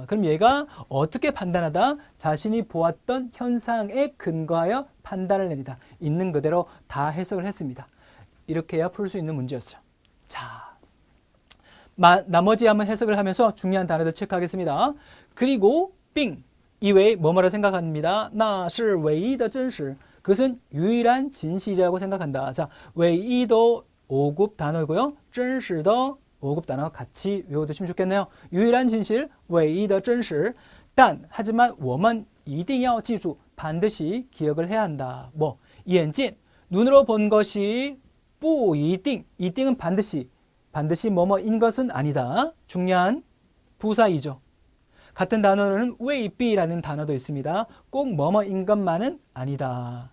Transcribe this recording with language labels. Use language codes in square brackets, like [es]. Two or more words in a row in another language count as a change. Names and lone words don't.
[ko] 그럼 얘가 어떻게 판단하다? 자신이 보았던 현상에 근거하여 판단을 내리다. 있는 그대로 다 해석을 했습니다. 이렇게 해야 풀 수 있는 문제였죠. 자, 나머지 한번 해석을 하면서 중요한 단어들 체크하겠습니다. 그리고 빙 이외에 뭐뭐라 생각합니다. [zh] 那是唯一的真实. [ko] 그것은 유일한 진실이라고 생각한다. 자, 唯一 도 5급 단어이고요. 真实 도 5급 단어 같이 외워두시면 좋겠네요. 유일한 진실, [zh] 唯一的真实. 하지만 我们一定要记住 [ko] 반드시 기억을 해야 한다. 뭐, 眼见 눈으로 본 것이 不一定 이띵은 반드시 뭐뭐인 것은 아니다. 중요한 부사이죠. 같은 단어로는 未必 라는 단어도 있습니다. 꼭 뭐뭐인 것만은 아니다.